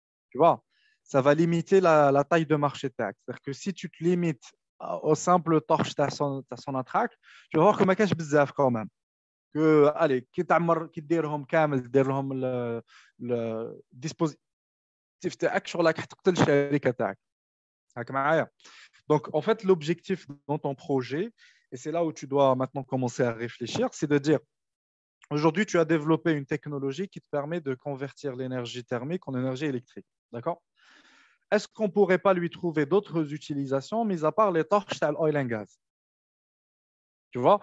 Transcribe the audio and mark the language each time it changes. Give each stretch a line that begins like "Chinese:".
French: Tu vois, ça va limiter la taille de marché TAC. C'est-à-dire que si tu te limites au simple torche de son attaque, tu vas voir que
Arabic: ما كاش بزاف
French: quand même. Que, allez,
Arabic: كي تعمر كي ديرهم كامل دير لهم الديسبوزيتيف تاعك شغل راك تقتل الشركه تاعك. هاك معايا.
French: Donc, en fait, l'objectif dans ton projet, et c'est là où tu dois maintenant commencer à réfléchir, c'est de dire, aujourd'hui, tu as développé une technologie qui te permet de convertir l'énergie thermique en énergie électrique. D'accord? Est-ce qu'on ne pourrait pas lui trouver d'autres utilisations, mis à part les torches à l'oil and gas? Tu vois?